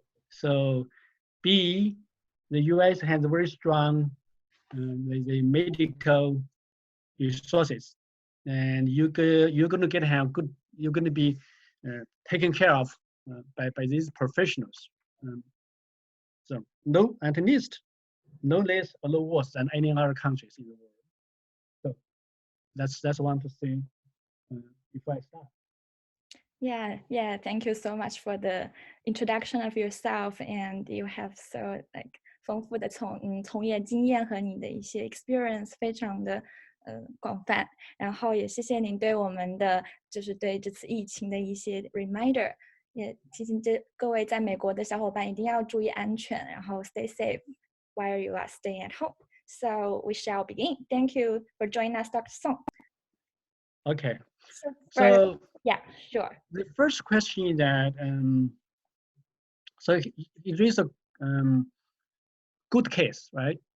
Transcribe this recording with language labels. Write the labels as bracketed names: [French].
[English] So, B, the US has very strong the medical resources, and you're going to be taken care of by these professionals. So no, at least no less or no worse than any other countries in the world. So that's one to say before I start. Yeah. Thank you so much for the introduction of yourself, and you have so [Chinese] 丰富的从业经验和你的一些 experience 非常的广泛，然后也谢谢您对我们的就是对这次疫情的一些 reminder， 也提醒各位在美国的小伙伴一定要注意安全，然后 [English] stay safe while you are staying at home. So we shall begin. Thank you for joining us, Dr. Song. Okay. So yeah, sure. The first question is that so it is a good case, right?